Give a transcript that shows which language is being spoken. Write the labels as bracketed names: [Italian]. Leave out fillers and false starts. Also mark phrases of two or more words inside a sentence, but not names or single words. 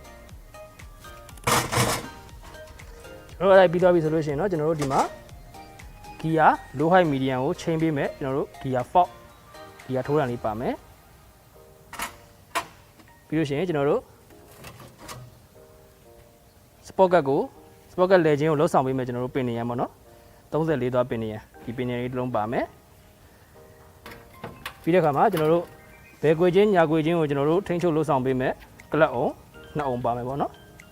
[Burmese] ကျွန်တော်အဲ့ပြီးသွားပြီဆိုလို့ရှိရင်တော့ကျွန်တော်တို့ဒီမှာ [English] gear low height medium [Burmese] ကိုချိန်ပေးမယ်ကျွန်တော်တို့ [English] gear fork gear [Burmese] ထိုးတာလေးပါမယ် ပြီးလို့ရှိရင်ကျွန်တော်တို့ sprocket လဲခြင်းကိုလှုပ်ဆောင်ပေးမယ်ကျွန်တော်တို့ပင်နေရန်ပေါ့နော်34သွားပင်နေရန်ဒီပင်နေရန်လေးတစ်လုံးပါမယ်ပြီးတဲ့အခါမှာကျွန်တော်တို့ဘယ်ကွေချင်းညာကွေချင်းကိုကျွန်တော်တို့ထိန်းချုပ်လှုပ်ဆောင်ပေးမယ်ကလပ်အောင်2အောင်ပါမယ်ပေါ့နော်